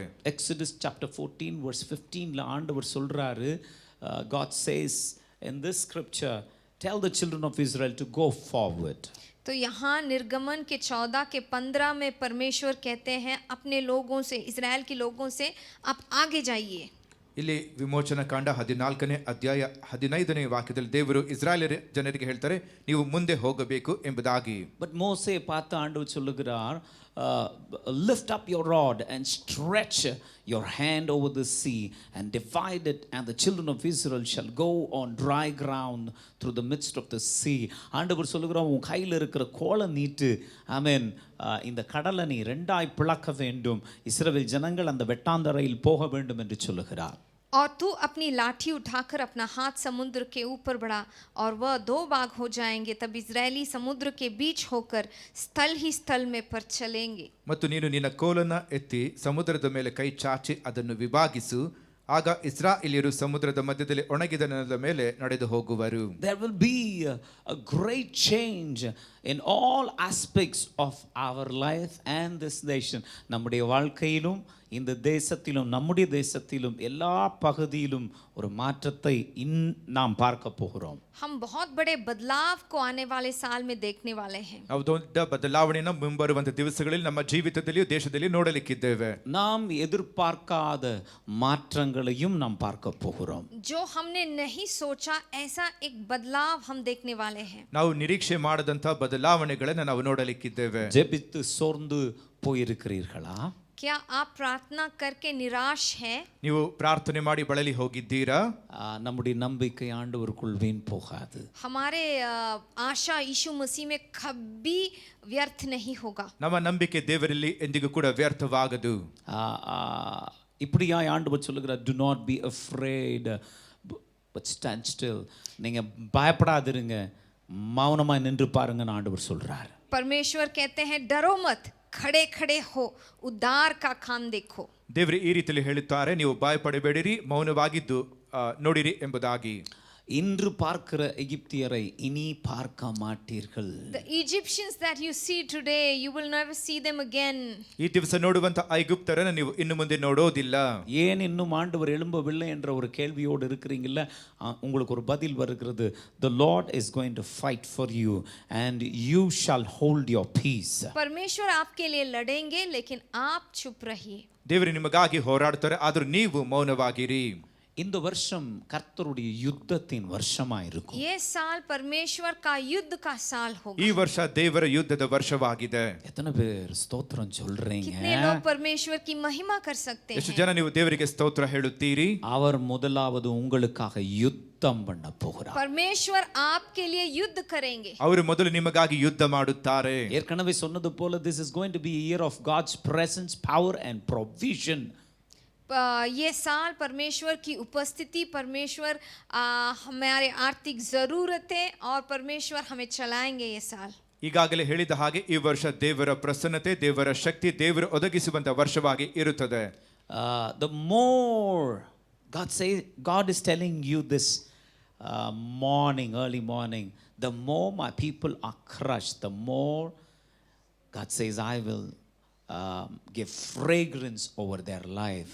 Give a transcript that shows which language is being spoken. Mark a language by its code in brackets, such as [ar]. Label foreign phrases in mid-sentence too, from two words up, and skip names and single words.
[en] Exodus chapter 14 verse 15 [ta] ல ஆண்டவர் சொல்றாரு, [en] God says in this scripture, tell the children of Israel to go forward. [hi] तो यहाँ निर्गमन के 14 के 15 में परमेश्वर कहते हैं अपने लोगों से, इज़राइल के लोगों से, आप आगे जाइए. [kn] ಇಲ್ಲಿ ವಿಮೋಚನಾ ಕಾಂಡ 14ನೇ ಅಧ್ಯಾಯ 15ನೇ ವಾಕ್ಯದಲ್ಲಿ ದೇವರು ಇಸ್ರಾಯೇಲ್ ಜನರಿಗೆ ಹೇಳ್ತಾರೆ, ನೀವು ಮುಂದೆ ಹೋಗಬೇಕು ಎಂಬುದಾಗಿ. [ta] But மோசே பார்த்து ஆண்டவர் சொல்லுகிறார், [en] lift up your rod and stretch your hand over the sea and divide it, and the children of Israel shall go on dry ground through the midst of the sea. [ta] ஆண்டவர் சொல்லுகிறார், உன் கையில் இருக்கிற கோலை நீட்டு, ஆமென், இந்த கடலை நீ ரெண்டாய் பிளக்க வேண்டும், இஸ்ரவேல் ஜனங்கள் அந்த வெட்டாந்தரையில் போக வேண்டும் என்று சொல்லுகிறார். [hi] और तू अपनी लाठी उठाकर अपना हाथ समुद्र के ऊपर बढ़ा और वह 2 भाग हो जाएंगे, तब इजरायली समुद्र के बीच होकर स्थल ही स्थल में पर चलेंगे. [kn] ಮತ್ತು ನೀನು ನಿನ್ನ ಕೋಲನ್ನು ಎತ್ತಿ ಸಮುದ್ರದ ಮೇಲೆ ಕೈ ಚಾಚಿ ಅದನ್ನು ವಿಭಾಗಿಸು, ಆಗ ಇಸ್ರಾಯೇಲ್ಯರು ಸಮುದ್ರದ ಮಧ್ಯದಲ್ಲಿ ಒಣಗಿದ ನೆಲದ ಮೇಲೆ ನಡೆದು ಹೋಗುವರು. [en] There will be a great change in all aspects of our life and this nation. [ta] நம்முடைய வாழ்க்கையிலும் இந்த தேசத்திலும் நம்முடைய தேசத்திலும் எல்லா பகுதியிலும் ஒரு மாற்றத்தை நாம் பார்க்க போகிறோம். [hi] हम बहुत बड़े बदलाव को आने वाले साल में देखने वाले हैं. [kn] ನಾವು ದೊಡ್ಡ ಬದಲಾವಣೆಯನ್ನು ಮುಂಬರುವಂತ ದಿವಸಗಳಲ್ಲಿ ನಮ್ಮ ಜೀವಿತದಲ್ಲಿಯೂ ದೇಶದಲ್ಲಿ ನೋಡಲಿಕ್ಕಿದ್ದೇವೆ. [ta] நாம் எதிர்பார்க்காத மாற்றங்களையும் நாம் பார்க்க போகிறோம். [hi] जो हमने नहीं सोचा ऐसा एक बदलाव हम देखने वाले हैं. [kn] ನಾವು ನಿರೀಕ್ಷೆ ಮಾಡದಂತ ಬದಲಾವಣೆಗಳನ್ನು ನಾವು ನೋಡಲಿಕ್ಕಿದ್ದೇವೆ. [ta] ஜெபித்து சோர்ந்து போயிருக்கிறீர்களா? [hi] क्या आप प्रार्थना करके निराश हैं? [kn] ನೀವು ಪ್ರಾರ್ಥನೆ ಮಾಡಿ ಬಳಲಿ ಹೋಗಿದ್ದೀರಾ? [ta] நம்முடைய நம்பிக்கை ஆண்டவருக்குள் வீண் போகாது. [hi] हमारे आशा यीशु मसीह में कभी व्यर्थ नहीं होगा. [kn] ನಮ್ಮ ನಂಬಿಕೆ ದೇವರಲ್ಲಿ ಎಂದಿಗೂ ಕೂಡ ವ್ಯರ್ಥವಾಗದು. [ta] இப்படியாய் ஆண்டவர் சொல்லுகிறார், [en] do not be afraid but stand still. [ta] நீங்க பயப்படாதிருங்க, மௌனமாய் நின்று பாருங்கன்னு ஆண்டவர் சொல்றார். [hi] परमेश्वर कहते हैं डरो मत, खड़े खड़े हो, उद्धार का काम देखो. [kn] ದೇವರು ಈ ರೀತಿಯಲ್ಲಿ ಹೇಳುತ್ತಾರೆ, ನೀವು ಭಯಪಡಬೇಡಿರಿ, ಮೌನವಾಗಿದ್ದು ನೋಡಿರಿ ಎಂಬುದಾಗಿ. [ta] இன்று பார்க்கிற எகிப்தியரை இனி பார்க்க மாட்டீர்கள். [en] The Egyptians that you see today, you will never see them again. [kn] ಈ ದಿವಸ ನೋಡುವಂತ ಐಗುಪ್ತರನ್ನು ನೀವು ಇನ್ನು ಮುಂದೆ ನೋಡೋದಿಲ್ಲ. [ta] ஏன் இன்னும் ஆண்டவர் எழும்பவில்லை என்ற ஒரு கேள்வியோடு இருக்கிறீங்கல்ல, உங்களுக்கு ஒரு பதில் வருகிறது. [en] The Lord is going to fight for you and you shall hold your peace. [hi] परमेश्वर आपके लिए लड़ेंगे, लेकिन आप चुप रहिए. [kn] ದೇವರು ನಿಮಗಾಗಿ ಹೋರಾಡ್ತಾರೆ, ಆದರೂ ನೀವು ಮೌನವಾಗಿರಿ. [ta] இந்த வருஷம் கர்த்தருடைய யுத்தத்தின் வருஷமா இருக்கும். [hi] ये साल परमेश्वर का युद्ध का साल होगा. [kn] ಈ ವರ್ಷ ದೇವರ ಯುದ್ಧದ ವರ್ಷವಾಗಿದೆ. [ta] எத்தனை பேர் ஸ்தோத்திரம் சொல்றீங்க? [hi] कितने लोग परमेश्वर की महिमा कर सकते [kn] ಎಷ್ಟು [hi] हैं? [kn] ಜನ ನೀವು ದೇವರಿಗೆ ಸ್ತೋತ್ರ ಹೇಳುತ್ತೀರಿ? [ta] அவர் முதலாவது உங்களுக்காக யுத்தம் பண்ண போகிறார். [hi] परमेश्वर आपके लिए युद्ध करेंगे. [kn] ಅವರು ಮೊದಲು ನಿಮಗಾಗಿ ಯುದ್ಧ ಮಾಡುತ್ತಾರೆ. [ta] ஏற்கனவே சொன்னது போல [en] this is going to be a year of God's presence, power and provision. [hi] ये साल परमेश्वर की उपस्थिति, परमेश्वर हमारे आर्थिक ज़रूरतें और परमेश्वर हमें चलाएंगे ये साल. [kn] ಈಗಾಗಲೇ ಹೇಳಿದ ಹಾಗೆ ಈ ವರ್ಷ ದೇವರ ಪ್ರಸನ್ನತೆ, ದೇವರ ಶಕ್ತಿ, ದೇವರು ಒದಗಿಸುವಂತ ವರ್ಷವಾಗಿ ಇರುತ್ತದೆ. [en] The more God is telling you this morning, early morning, the more my people are crushed, the more God says I will give fragrance over their life.